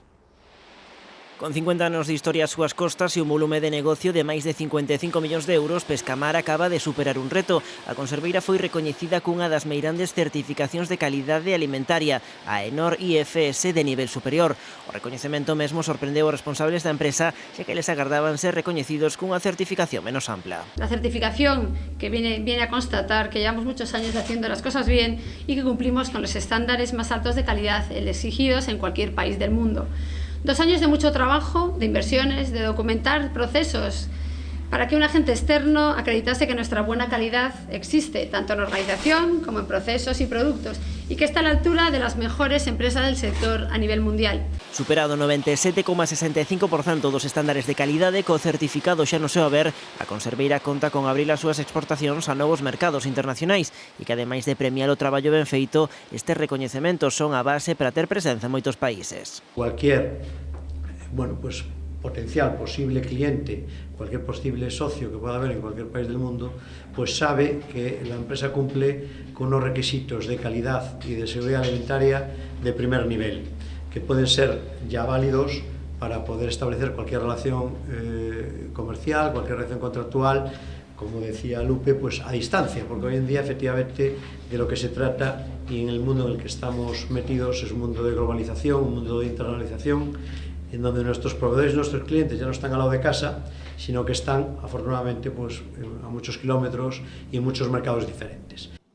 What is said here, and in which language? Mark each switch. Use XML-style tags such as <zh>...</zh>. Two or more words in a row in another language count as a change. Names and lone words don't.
<gl>Con 50 anos de historia ás súas costas e un volume de negocio de máis de 55 millóns de euros, Pescamar acaba de superar un reto. A conserveira foi recoñecida cunha das meirandes certificacións de calidade alimentaria, a AENOR IFS de nivel superior. O recoñecemento mesmo sorprendeu os responsables da empresa, xa que les agardaban ser recoñecidos cunha certificación menos ampla.</gl> <es>La certificación que viene a constatar que llevamos muchos años haciendo las cosas bien y que cumplimos con los estándares más altos de calidad exigidos en cualquier país del mundo. 2 años de mucho trabajo, de inversiones, de documentar procesos para que un agente externo acreditase que nuestra buena calidad existe, tanto en organización como en procesos y productos, y que está a la altura de las mejores empresas del sector a nivel mundial.</es> <gl>Superado o 97,65% dos estándares de calidade co certificado xa no seu haber, a conserveira conta con abrir as súas exportacións a novos mercados internacionais e que, ademais de premiar o traballo ben feito, estes recoñecementos son a base para ter presenza en moitos países.</gl> <es>Cualquier, potencial posible cliente, cualquier posible socio que pueda haber en cualquier país del mundo, pues sabe que la empresa cumple con unos requisitos de calidad y de seguridad alimentaria de primer nivel, que pueden ser ya válidos para poder establecer cualquier relación comercial, cualquier relación contractual, como decía Lupe, pues a distancia, porque hoy en día efectivamente de lo que se trata y en el mundo en el que estamos metidos es un mundo de globalización, un mundo de internacionalización, en donde nuestros proveedores y nuestros clientes ya no están al lado de casa, sino que están, afortunadamente, pues, a muchos kilómetros y en muchos mercados diferentes.</es>